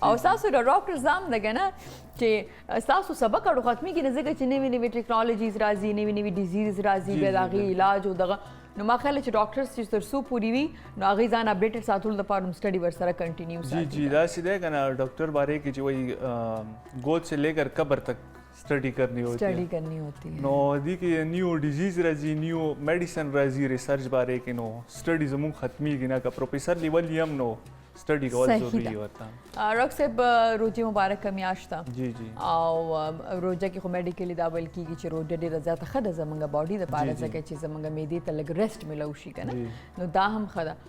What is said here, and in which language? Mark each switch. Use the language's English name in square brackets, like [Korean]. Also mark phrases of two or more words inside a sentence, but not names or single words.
[Pashto] او ستاسو د ډاکټر زام ده که نه چې ستاسو سبق اړو ختمیږي نه، ځکه چې نوي نوي ټیکنالوجیز راځي، نوي نوي ډیزیز راځي، بیا د هغې علاج او دغه. نو ما خیال چې ډاکټرز چې تر څو پورې وي نو هغې ځان اپډیټډ ساتلو لپاره هم سټډي ورسره کنټینیو جی جی داسې دی که نه ډاکټر بارے کې چې وایي [Urdu] گود سے لے کر قبر تک اسٹڈی کرنی ہوتی ہے. [Pashto] نو دی کې [English] new diseases [Pashto] راځي، [English] new medicine [Pashto] راځي، ریسرچ بارے کې نو سټډي زموږ ختمیږي نه، که [English] professor level [Pashto] یې هم نو سټډي کول ضروري ورته. ډاکټر صاحب روژې مبارکه میاشت ده جی جی، او روژه کې خو میډیکلی دا ویل کېږي چې روژه ډېره زیاته ښه ده زموږ باډي دپاره، ځکه چې زموږ معدې ته لږ ریسټ میلو شي که نه، نو دا هم ښه ده.